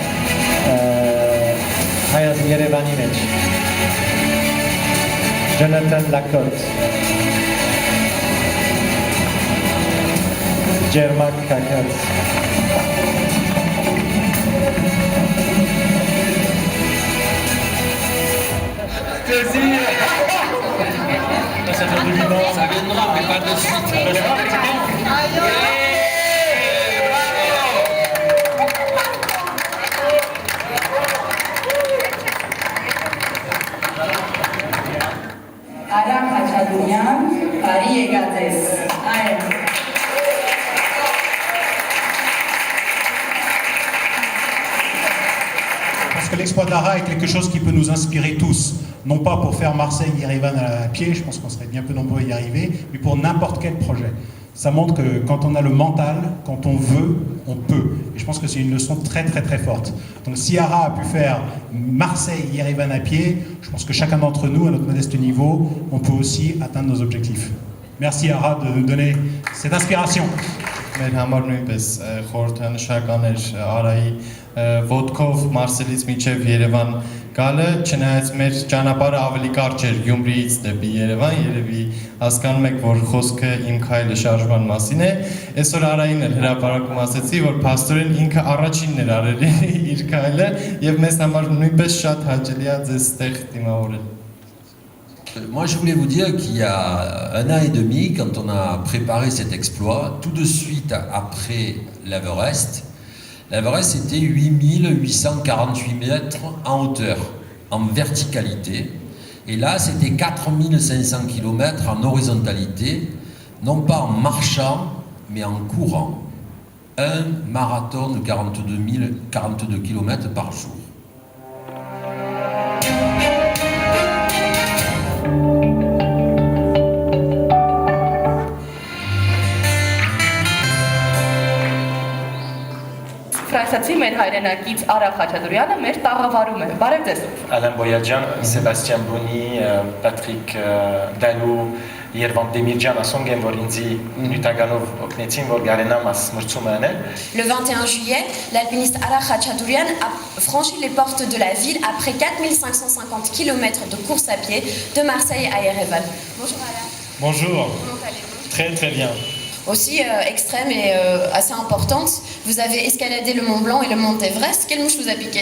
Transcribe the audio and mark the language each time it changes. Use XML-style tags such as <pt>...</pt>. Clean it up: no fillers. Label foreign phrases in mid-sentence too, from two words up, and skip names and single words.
<hy>հայաց Երևանի մեջ Jonathan Lacorte Ջերմակ Կակած</hy> <fr>Ça viendra, mais pas de suite.</fr> <hy>Արա Խաչատուրյան, բարի եկած ես։ Այո։</hy> <fr>Parce que l'exploit d'Ara est quelque chose qui peut nous inspirer tous. Non pas pour faire Marseille-Yerevan à pied, je pense qu'on serait bien peu nombreux à y arriver, mais pour n'importe quel projet. Ça montre que quand on a le mental, quand on veut, on peut. Et je pense que c'est une leçon très très très forte. Donc si Ara a pu faire Marseille-Yerevan à pied, je pense que chacun d'entre nous, à notre modeste niveau, on peut aussi atteindre nos objectifs. Merci Ara de nous donner cette inspiration.</fr> <hy>Մեր համար նույնպես խորհրդանշական էր Արայի ոդկով Մարսելից մինչև Երևան գալը, չնայած մեր ճանապարհը ավելի կարճ էր Գյումրիից դեպի Երևան, երևի հասկանում եք, որ խոսքը իմ քայլը շարժման մասին է։ Այսօր Արային էլ հրապարակում ասեցի, որ փաստորեն ինքը առաջինն էր արել իր քայլը եւ մեզ համար նույնպես շատ հաճելի է ձեզ ստեղ դիմավորել։</hy> <fr>Moi, je voulais vous dire qu'il y a 1 an et demi, quand on a préparé cet exploit, tout de suite après l'Everest, l'Everest était 8848 mètres en hauteur, en verticalité. Et là, c'était 4500 km en horizontalité, non pas en marchant, mais en courant. Un marathon de 42 km par jour.</fr> <hy>Ֆրանսիացի մեր հայրենակից Արա Խաչատուրյանը մեր տաղավարում է։ Բարև ձեզ։ Alain Boyadjian, Sébastien Bonny, Patrick Dalou, Երվանդ Դեմիրջյան ասում են, որ ինձի նյութականով օգնեցին, որ գարենամ աս մրցումը անել։</hy> <fr>Le 21 juillet, l'alpiniste Ara Khachaturian a franchi les portes de la ville après 4550 km de course à pied de Marseille à Yerevan. Bonjour Ara. Bonjour. Comment allez-vous? Très très bien. Aussi extrême et assez importante, vous avez escaladé le Mont Blanc et le Mont Everest. Quelle mouche vous a piqué?</fr>